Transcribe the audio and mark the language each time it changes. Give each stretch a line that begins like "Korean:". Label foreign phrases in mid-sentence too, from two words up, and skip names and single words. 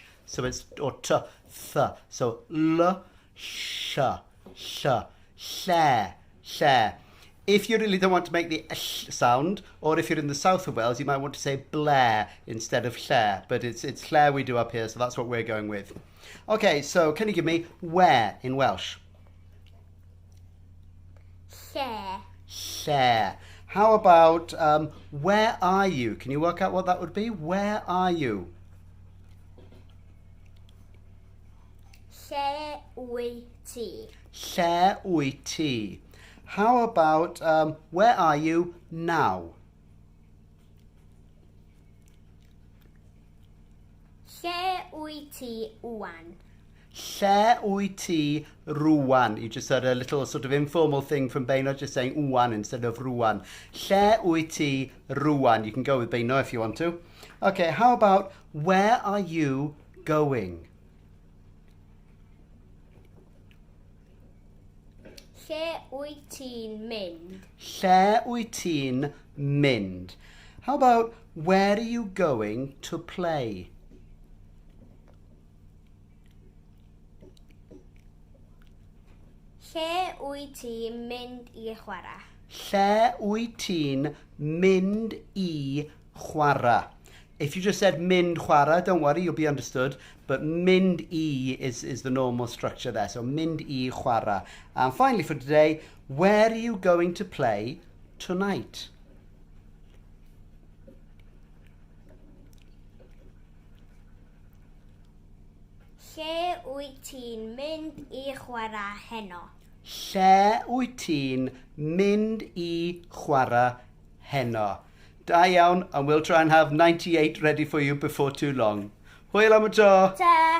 English: So it's, or t, th. So l, sh, lle. If you really don't want to make the sh sound, or if you're in the south of Wales, you might want to say blair instead of lle. But it's lle we do up here, so that's what we're going with. Okay, so can you give me where in Welsh?
Welsh: Lle. Lle.
English: How about where are you? Can you work out what that would be? Where are you?
Welsh: Lle wyt ti? Lle wyt ti?
English: How about where are you now?
Welsh: Lle wyt ti rŵan? Lle wyt ti rŵan?
English: You just heard a little sort of informal thing from Beino, just saying rŵan instead of rŵan.
Welsh: Lle wyt ti rŵan?
English: You can go with Beino if you want to. Okay, how about where are you going?
Welsh: Lle wyt ti'n mynd? Lle wyt ti'n mynd?
English: How about where are you going to play?
Welsh: Lle wyt ti'n mynd I chwarae? Lle wyt ti'n mynd I chwarae?
English: If you just said
Welsh: mynd chwarae,
English: don't worry, you'll be understood. But
Welsh: mynd I
English: is the normal structure there. So
Welsh: mynd I chwarae.
English: And finally for today, where are you going to play tonight? Lle wyt ti'n mynd I chwarae heno? Lle wyt ti'n mynd I chwarae heno?
Welsh: Da iawn,
English: and we'll try and have 98 ready for you before too long.
Welsh: Hwyl am y tro!
English: Ta!